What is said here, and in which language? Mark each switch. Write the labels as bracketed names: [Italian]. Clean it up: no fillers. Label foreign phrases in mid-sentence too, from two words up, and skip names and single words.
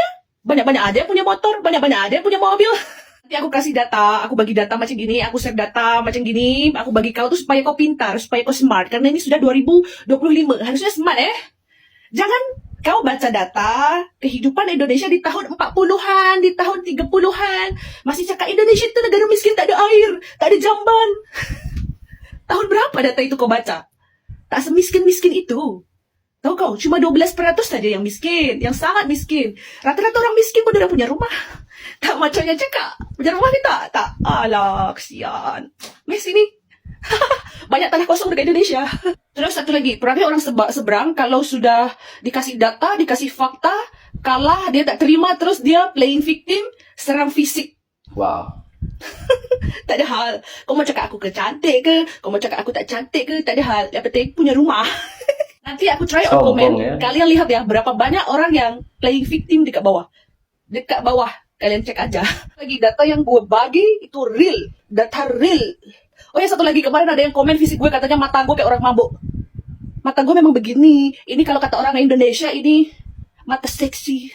[Malay] Banyak-banyak ada yang punya motor, banyak-banyak ada yang punya mobil. Nanti aku kasih data, aku bagi data macam gini, aku share data macam gini, aku bagi kau tu supaya kau pintar, supaya kau smart. Karena ini sudah 2025, harusnya smart Jangan kau baca data kehidupan Indonesia di tahun 40-an, di tahun 30-an. Masih cakap Indonesia itu negara miskin, tak ada air, tak ada jamban. Tahun berapa data itu kau baca? Tak semiskin-miskin itu. Tahu kau, cuma 12% saja yang miskin, yang sangat miskin. Rata-rata orang miskin pun dah punya rumah. Tak macam yang cakap, punya rumah ni tak. Alah, kesian. Mes ini. Banyak tanah kosong dekat Indonesia. Terus satu lagi, perangai orang seberang kalau sudah dikasih data, dikasih fakta, kalah, dia tak terima, terus dia [English] playing victim, [Malay] serang fisik. Wow. Tak ada hal. Kau mau cakap aku cantik ke? Kau mau cakap aku tak cantik ke? Tak ada hal. Yang penting punya rumah. Nanti aku [English] try on [Malay] komen. Ya. Kalian lihat ya, berapa banyak orang yang [English] playing victim [Malay] dekat bawah. Dekat bawah. Kalian cek aja. [Indonesian] Lagi data yang gue bagi itu real. Data real. Oh ya, satu lagi, kemarin ada yang komen fisik gue, katanya mata gue kayak orang mabuk. Mata gue memang begini. Ini kalau kata orang Indonesia, ini mata seksi.